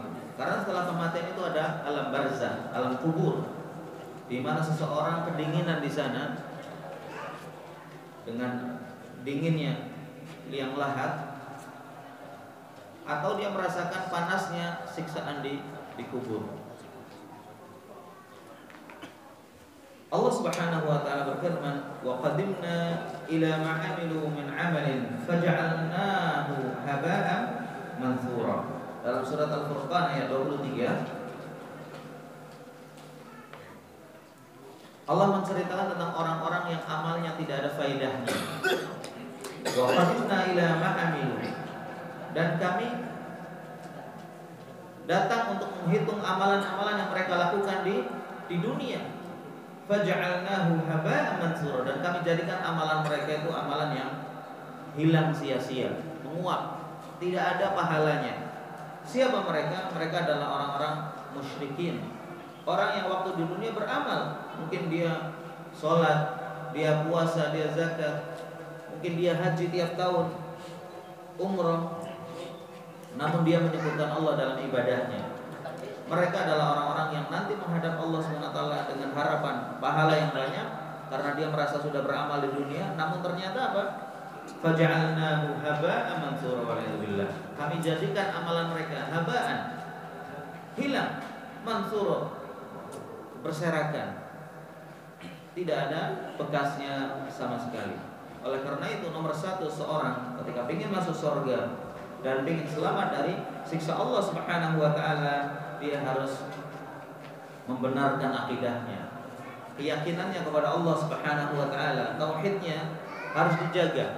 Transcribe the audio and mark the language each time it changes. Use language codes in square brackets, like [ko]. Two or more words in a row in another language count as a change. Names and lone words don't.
[id] Karena setelah kematian itu ada alam barzah, alam kubur, di mana seseorang kedinginan di sana dengan dinginnya liang lahat, atau dia merasakan panasnya siksaan di kubur. Allah [ar] سبحانه وتعالى [id] berfirman, [ar] "وقدمنا إلى ما عملوا من عمل فجعلناه هباء منثورا." [id] Dalam surat Al-Furqan ayat 23, Allah menceritakan tentang orang-orang yang amalnya tidak ada faedahnya. [ar] وقدمنا إلى ما عملوا, [id] dan kami datang untuk menghitung amalan-amalan yang mereka lakukan di dunia. [ar] فجعلناه هباء منثورا, [id] dan kami jadikan amalan mereka itu amalan yang hilang sia-sia, menguap, tidak ada pahalanya. Siapa mereka? Mereka adalah orang-orang musyrikin, orang yang waktu di dunia beramal, mungkin dia sholat, dia puasa, dia zakat, mungkin dia haji tiap tahun, umroh, namun dia menyebutkan Allah dalam ibadahnya. Mereka adalah orang-orang yang nanti menghadap Allah SWT dengan harapan pahala yang banyak, karena dia merasa sudah beramal di dunia, namun ternyata apa? [ar] فجعلناه هباء منثورا والعياذ بالله. [id] Kami jadikan amalan mereka haba'an, hilang, mansura, berserakan, tidak ada bekasnya sama sekali. Oleh karena itu nomor satu seorang ketika ingin masuk surga dan ingin selamat dari siksa Allah [ar] سبحانه وتعالى, [id] dia harus membenarkan akidahnya, keyakinannya kepada Allah [ar] سبحانه وتعالى, [id] tauhidnya harus dijaga.